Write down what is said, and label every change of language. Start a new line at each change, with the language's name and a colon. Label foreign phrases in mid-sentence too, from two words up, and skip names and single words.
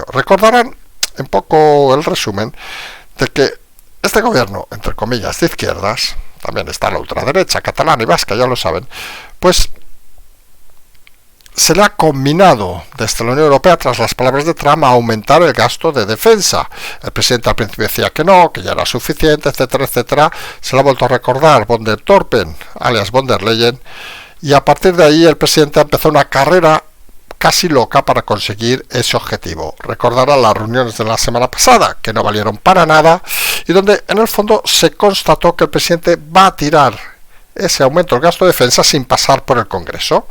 Spanish: Recordarán un poco el resumen de que este gobierno, entre comillas, de izquierdas, también está la ultraderecha catalana y vasca, ya lo saben, pues se le ha combinado desde la Unión Europea, tras las palabras de Trump, a aumentar el gasto de defensa. El presidente al principio decía que no, que ya era suficiente, etcétera, etcétera. Se le ha vuelto a recordar von der Torpen, alias von der Leyen, y a partir de ahí el presidente empezó una carrera casi loca para conseguir ese objetivo. Recordarán las reuniones de la semana pasada, que no valieron para nada, y donde en el fondo se constató que el presidente va a tirar ese aumento del gasto de defensa sin pasar por el Congreso.